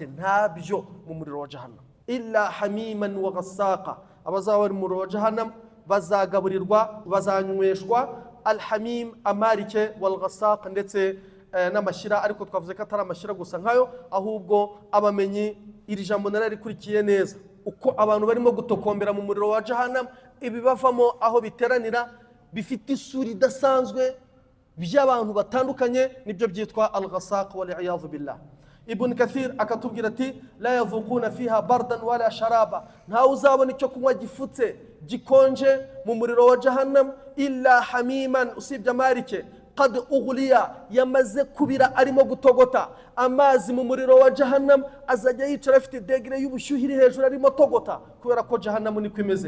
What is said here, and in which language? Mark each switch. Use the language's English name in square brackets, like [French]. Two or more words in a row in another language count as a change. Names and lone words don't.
[Kinyarwanda] Ntabyo mu muriro wa jahannam. [Arabic] إلا حميما وغساقا, [Kinyarwanda] abazaba bari mu muriro wa jahannam bazagaburirwa, bazanyweshwa alhamim, amarike, [Arabic] والغساق, [Kinyarwanda] ndetse n'amashyira. Ariko twavuze ko atari amashyira gusa nkayo, ahubwo abamenyi iri jambo nari rikurikiye neza uko abantu barimo gutokombera mu muriro wa jahannam, ibibavamo aho biteranira bifite isura idasanzwe by'abantu batandukanye, nibyo byitwa [Arabic] الغساق والعياذ بالله. [Kinyarwanda] Ibn Kathir akatubwira ati [Arabic] لا يذوقون فيها بردا ولا شرابا, [Kinyarwanda] nta uzabona icyo kunywa gifutse gikonje mu muriro wa jahannam. [Arabic] إلا حميما, [Kinyarwanda] usibye amarike, [Arabic] قد أغلي, [Kinyarwanda] yamaze kubira arimo gutogota. Amazi mu muriro wa jahannam azajya yicara afite degre y'ubushyuhiri hejuru arimo togota, kubera ko jahannam niko imeze.